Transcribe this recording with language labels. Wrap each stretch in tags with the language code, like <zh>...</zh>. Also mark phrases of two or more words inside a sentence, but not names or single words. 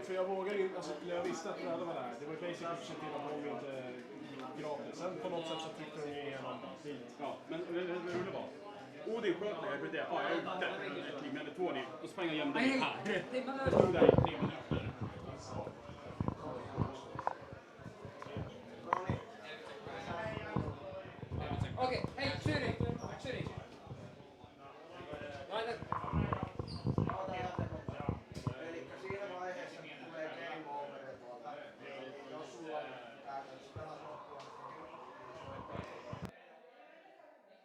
<sv>För jag vågade inte, alltså när jag visste att röda var där, det var basically att se till att de inte gravde. Sen på något sätt så tryckte de igenom dit. Ja, men det roliga var. Odin sköt mig, jag vet inte, ja jag är ute, men det 2 ner, då sprang jag gömde mig här. Jag stod där i 3 minuter.</sv> <fi>Okei, hei, Syri! Laita. Elikkä siinä vaiheessa, kun tulee</fi> <en>game over,</en> <fi>jos sulla on käytännössä pelas loppuun.</fi>